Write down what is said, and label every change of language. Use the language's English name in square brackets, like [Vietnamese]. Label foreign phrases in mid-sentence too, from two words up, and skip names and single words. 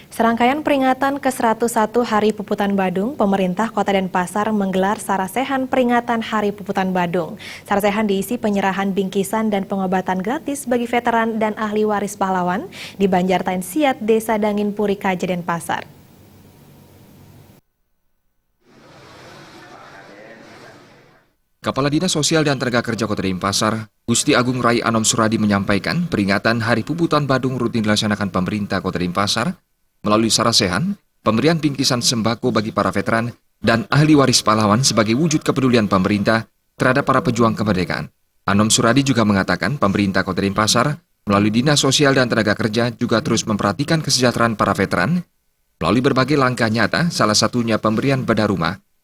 [Indonesian] Serangkaian peringatan ke-101 Hari Puputan Badung, pemerintah Kota Denpasar menggelar sarasehan peringatan Hari Puputan Badung. Sarasehan diisi penyerahan bingkisan dan pengobatan gratis bagi veteran dan ahli waris pahlawan di Banjartain Siat, Desa Dangin Puri Kaja, Denpasar. Kepala Dinas Sosial dan Tenaga Kerja Kota Denpasar, Gusti Agung Rai Anom Suradi menyampaikan peringatan Hari Puputan Badung rutin dilaksanakan pemerintah Kota Denpasar melalui sarasehan, pemberian bingkisan sembako bagi para veteran dan ahli waris pahlawan sebagai wujud kepedulian pemerintah terhadap para pejuang kemerdekaan. Anom Suradi juga mengatakan pemerintah Kota Denpasar melalui Dinas Sosial dan Tenaga Kerja juga terus memperhatikan kesejahteraan para veteran melalui berbagai langkah nyata, salah satunya pemberian bedah rumah.